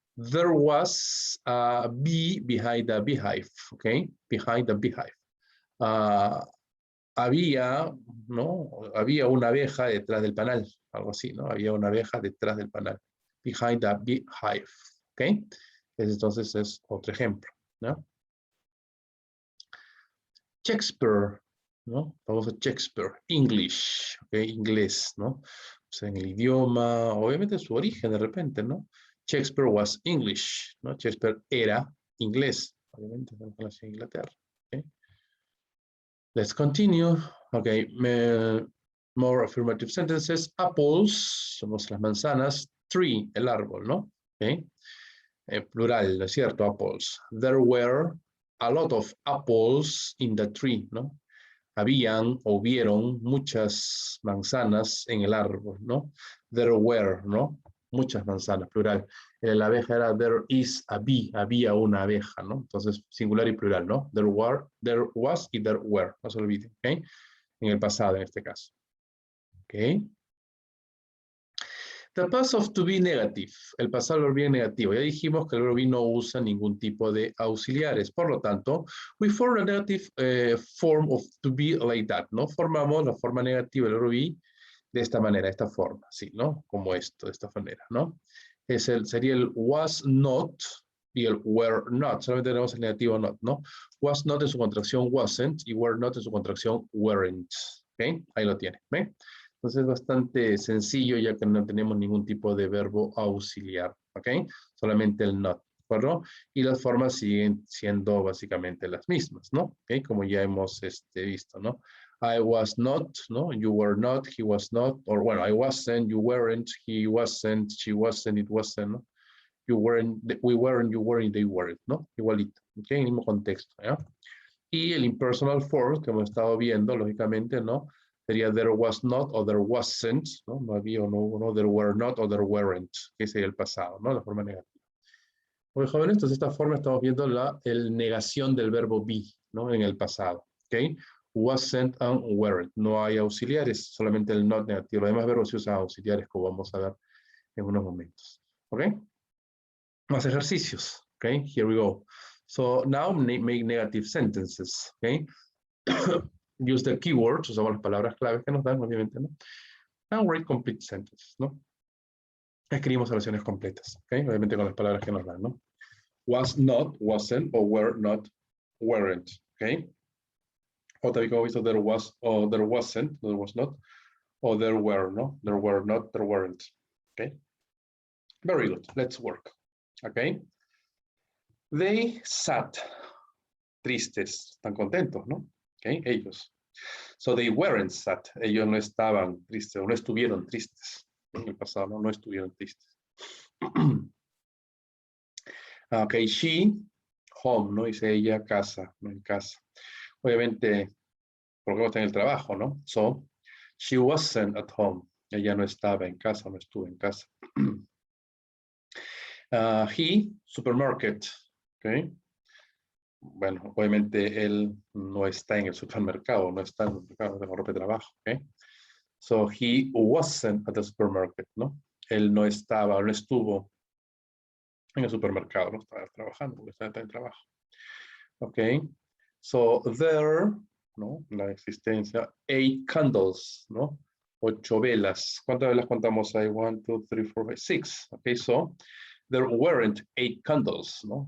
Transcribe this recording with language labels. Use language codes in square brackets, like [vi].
[en] There was a bee behind the beehive, ¿ok? Behind the beehive. [es] Había, ¿no? Había una abeja detrás del panal, algo así, ¿no? Había una abeja detrás del panal. [en] Behind the beehive, [es] ¿ok? Entonces es otro ejemplo, ¿no? Shakespeare, ¿no? Vamos a Shakespeare, English, ¿ok? Inglés, ¿no? O sea, en el idioma, obviamente su origen de repente, ¿no? [en] Shakespeare was English, [es] ¿no? Shakespeare era inglés, obviamente, en Inglaterra, ¿ok? [en] Let's continue. Okay, more affirmative sentences. [es] Apples, somos las manzanas. Tree, el árbol, ¿no? Okay. Plural, ¿no es cierto? Apples. [en] There were a lot of apples in the tree, ¿no? [es] Habían o hubieron muchas manzanas en el árbol, ¿no? There were, ¿no? Muchas manzanas, plural. La abeja era [en] there is a bee, [es] había una abeja, ¿no? Entonces, singular y plural, ¿no? There was y there were, no se olviden, ¿ok? En el pasado, en este caso. ¿Ok? [en] The past of to be negative, [es] el pasado del verbo be negativo. Ya dijimos que el verbo be no usa ningún tipo de auxiliares. Por lo tanto, [en] we form a negative form of to be like that, [es] ¿no? Formamos la forma negativa del verbo be de esta manera, de esta forma, ¿sí? ¿No? Como esto, de esta manera, ¿no? Sería el was not y el were not. Solamente tenemos el negativo not, ¿no? Was not en su contracción wasn't y were not en su contracción weren't. ¿Ok? Ahí lo tiene, ¿ve? Entonces es bastante sencillo ya que no tenemos ningún tipo de verbo auxiliar, ¿ok? Solamente el not, ¿de acuerdo? Y las formas siguen siendo básicamente las mismas, ¿no? ¿Ok? Como ya hemos visto, ¿no? [en] I was not, [es] ¿no? [en] You were not, he was not, or bueno, I wasn't, you weren't, he wasn't, she wasn't, it wasn't, ¿no? You weren't, we weren't, you weren't, they weren't, ¿no? [es] Igualito, ¿ok? En el mismo contexto, ¿ya? Y el impersonal form, que hemos estado viendo, lógicamente, ¿no? Sería [en] there was not [es] o [en] there wasn't, [es] ¿no? No había o no hubo, ¿no? [en] There were not [es] o [en] there weren't, [es] que sería el pasado, ¿no? La forma negativa. Muy jóvenes, entonces de esta forma estamos viendo la negación del verbo be, ¿no? En el pasado, ¿ok? [en] Wasn't and weren't. [es] No hay auxiliares, solamente el not negativo. Los demás verbos se usan auxiliares, como vamos a ver en unos momentos, ¿ok? Más ejercicios, [en] ¿ok? Here we go. So now make negative sentences, ¿ok? Use the keywords, [es] usamos las palabras claves que nos dan, obviamente, ¿no? [en] And write complete sentences, ¿no? [es] Escribimos oraciones completas, ¿ok? Obviamente con las palabras que nos dan, ¿no? [en] Was not, wasn't, or were not, weren't, ¿ok? [es] O también como visto, [en] there was, or there wasn't, there was not, or there were, ¿no? There were not, there weren't, ¿ok? Very good, let's work, ¿ok? They sat, [es] tristes, están contentos, ¿no? ¿Ok? Ellos. [en] So they weren't sad, [es] ellos no estaban tristes, o no estuvieron tristes. En el pasado, no estuvieron tristes. Ok, she, home, ¿no? Dice ella, casa, no en casa. Obviamente, porque no está en el trabajo, ¿no? [en] So, she wasn't at home. [es] Ella no estaba en casa, no estuvo en casa. He, supermarket, ¿ok? Bueno, obviamente él no está en el supermercado, no está en el mercado de ropa de trabajo, ¿ok? [en] So, he wasn't at the supermarket, ¿no? [es] Él no estaba, no estuvo en el supermercado, no estaba trabajando, porque estaba en trabajo. Ok, so there, ¿no? La existencia, 8 candles, ¿no? 8 velas. ¿Cuántas velas contamos ahí? [en] 1, 2, 3, 4, 5, 6. Ok, so there weren't 8 candles, ¿no?